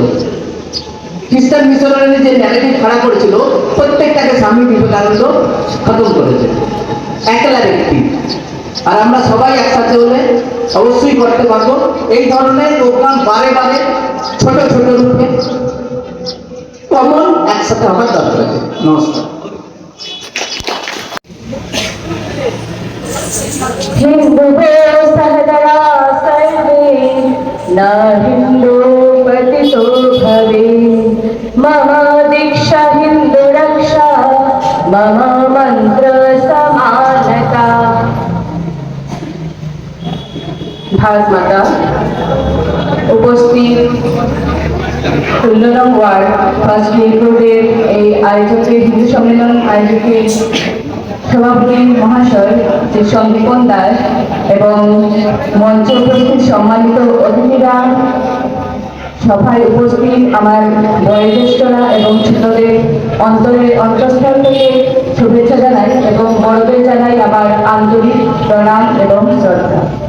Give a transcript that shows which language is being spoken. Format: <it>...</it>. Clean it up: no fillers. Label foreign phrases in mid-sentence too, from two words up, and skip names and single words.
<bn>খ্রিস্টান মিশনারি যে ন্যারেটিভ খাড়া করেছিল, প্রত্যেকটাকে স্বামী বিবেকানন্দ খতম করেছে, একলা ব্যক্তি। আর আমরা সবাই একসাথে হলে অবশ্যই করতে পারবো। এই ধরনের প্রোগ্রাম বারে বারে ছোট ছোট রূপে কমন একসাথে হওয়ার দরকার আছে। নমস্কার।</bn> <sa>हिंदू सहदरा सर्वे न हिंदू पतितो भवे मम दीक्षा हिंदू रक्षा मम मंत्र समानता।</sa> <bn>ভারত মাতা উপস্থিত 16 নং ওয়ার্ড ফার্স্ট রোডের এই আয়োজকের হিন্দু সম্মেলন আয়োজকের সভাপতি মহাশয় শ্রী সন্দীপন দাস এবং মঞ্চে উপস্থিত সম্মানিত অতিথিরা, সভায় উপস্থিত আমার বয়োজ্যেষ্ঠরা এবং ছোটদের অন্তঃস্থল থেকে শুভেচ্ছা জানাই এবং বড়দের জানাই আমার আন্তরিক প্রণাম এবং শ্রদ্ধা।</bn>